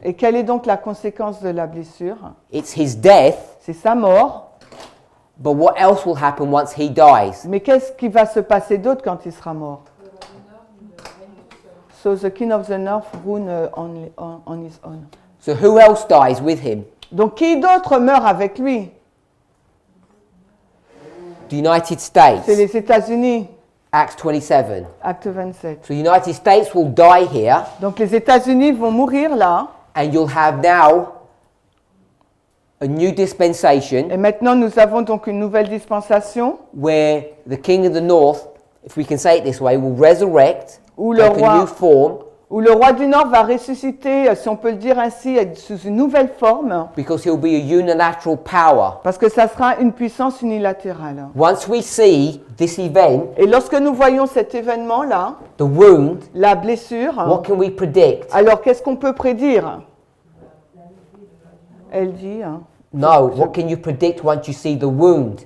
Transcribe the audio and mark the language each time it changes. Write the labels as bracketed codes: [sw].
[fr] Et quelle est donc la conséquence de la blessure? [en] It's his death, [fr] C'est sa mort. [en] but what else will happen once he dies? [fr] Mais qu'est-ce qui va se passer d'autre quand il sera mort? [en] So the king of the north rule on his own. So who else dies with him? [fr] Donc qui d'autre meurt avec lui? [en] The United [fr] C'est [en] States. [fr] les États-Unis, [en] Acts 27. [fr] acte 27. [en] So the United States will die here, [fr] Donc les États-Unis vont mourir là. [en] and you'll have now a new dispensation [fr] Et maintenant nous avons donc une nouvelle dispensation [en] where the king of the north, if we can say it this way, will resurrect, [fr] où le [en] take a new [fr] roi, [en] form, [fr] où le roi du Nord va ressusciter, si on peut le dire ainsi, sous une nouvelle forme, [en] because he'll be a unilateral power. [fr] parce que ça sera une puissance unilatérale. [en] Once we see this event, [fr] Et lorsque nous voyons cet événement-là, [en] the wound, [fr] la blessure, [en] what can we predict? [fr] alors qu'est-ce qu'on peut prédire? Elle dit, [en] No, what can you predict once you see the wound?